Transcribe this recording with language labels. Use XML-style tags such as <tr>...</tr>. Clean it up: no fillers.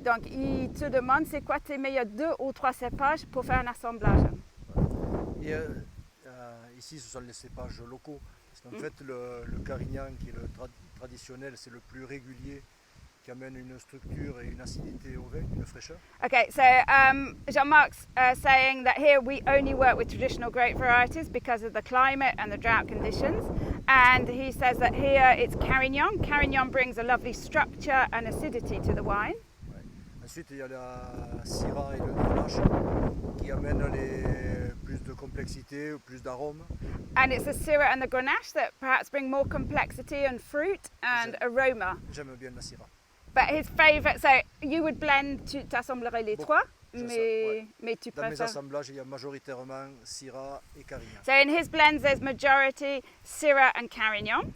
<fr>Donc, il te demande c'est quoi tes meilleurs 2 ou 3 cépages pour faire un assemblage. Et ici, ce sont les cépages locaux. Parce qu'en fait, le Carignan, qui est le traditionnel, c'est le plus régulier, qui amène une structure et une acidité au vin, une fraîcheur.</fr> <en>Okay, so Jean Marc's saying that here we only work with traditional grape varieties because of the climate and the drought conditions. And he says that here it's Carignan. Carignan brings a lovely structure and acidity to the wine. Ouais.</en> <fr>Ensuite, il y a la Syrah et le Grenache qui amènent plus de complexité ou plus d'arômes.</fr> <en>And it's the Syrah and the Grenache that perhaps bring more complexity and fruit and aroma.</en> <fr>J'aime bien la Syrah.</fr> <en>But his favourite, so you would blend,</en> <fr>tu assemblerais les trois, mais tu Dans mes préfères. assemblages, il y a majoritairement Syrah et Carignan.</fr> <en>So in his blends, there's majority Syrah and Carignan.</en>